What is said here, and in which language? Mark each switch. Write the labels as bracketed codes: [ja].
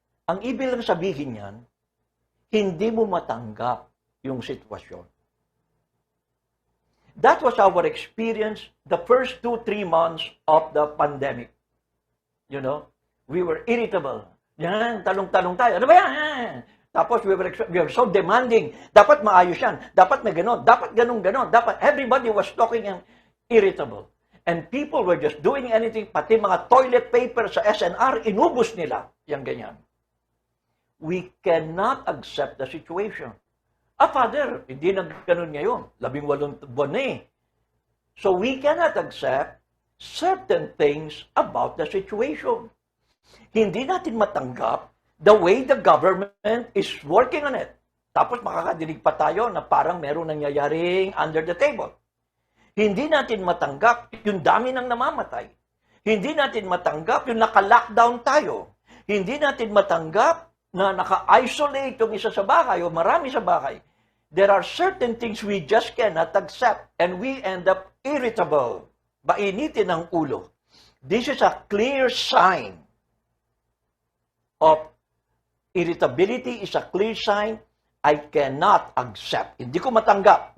[tl] Ang ibig lang sabihin yan, hindi mo matanggap yung sitwasyon. [en] That was our experience the first 2-3 months of the pandemic. You know, we were irritable. [tl] Yan, talong-talong tayo. Ano ba yan? Tapos [en] we were so demanding. [tl] Dapat maayos yan. Dapat may ganon. Dapat ganon-ganon. [en] Dapat everybody was talking and irritable. And people were just doing anything. [tl] Pati mga toilet paper sa SNR, inubos nila. Yang ganyan. [en] We cannot accept the situation. Father, [tl] hindi na ganon ngayon. 18 buwan na eh. [en] So we cannot accept certain things about the situation. [tl] Hindi natin matanggap [en] the way the government is working on it. [tl] Tapos makakadinig pa tayo na parang meron nangyayaring [en] under the table. [tl] Hindi natin matanggap yung dami ng namamatay. Hindi natin matanggap yung naka-lockdown tayo. Hindi natin matanggap na naka-isolate yung isa sa bahay o marami sa bahay. [en] There are certain things we just cannot accept and we end up irritable. [tl] Mainitin ang ulo. [en] This is a clear sign of irritability, is a clear sign I cannot accept. [tl] Hindi ko matanggap.